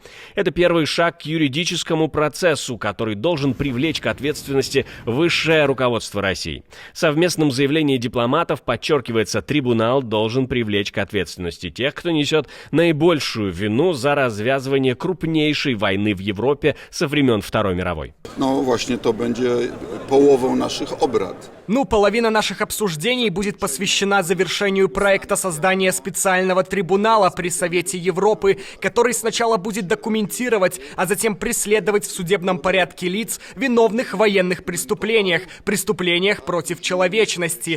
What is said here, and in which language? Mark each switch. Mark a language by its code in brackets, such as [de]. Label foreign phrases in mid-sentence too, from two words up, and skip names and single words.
[ru] Это первый шаг к юридическому процессу, который должен привлечь к ответственности высшее руководство России. В совместном заявлении дипломатов подчеркивается, трибунал должен привлечь к ответственности тех, кто несет наибольшую вину за развязывание крупнейшей войны в Европе со времен Второй мировой. [pl] No właśnie to będzie połową naszych obrad. [ru] Половина наших обсуждений будет посвящена завершению проекта создания специального трибунала при Совете Европы, который сначала будет документировать, а затем преследовать в судебном порядке лиц, виновных в военных преступлениях против человечности.